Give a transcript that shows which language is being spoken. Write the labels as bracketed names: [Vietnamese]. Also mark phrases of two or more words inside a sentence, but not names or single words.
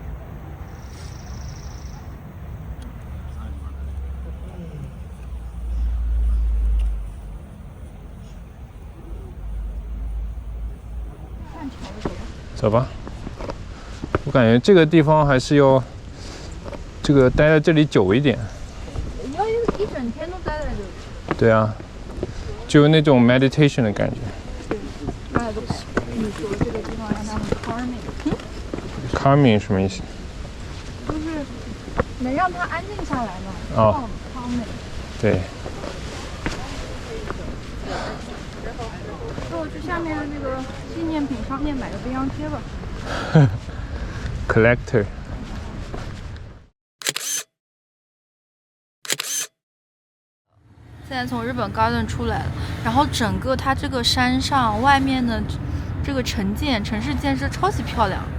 [Chinese] 走吧，我感覺這個地方還是要這個待在這裡久一點。你要一整天都待在這裡。對啊，就有那種 meditation 的感覺。對，還有個你說這個地方讓它很 calming。calming 什麼意思？就是能讓它安靜下來嘛。哦。 calming。對。那我去下面的那個紀念品商店買個冰箱貼吧。 Collector。現在從日本 Garden 出來了，然後整個它這個山上外面的這個城市建設超級漂亮。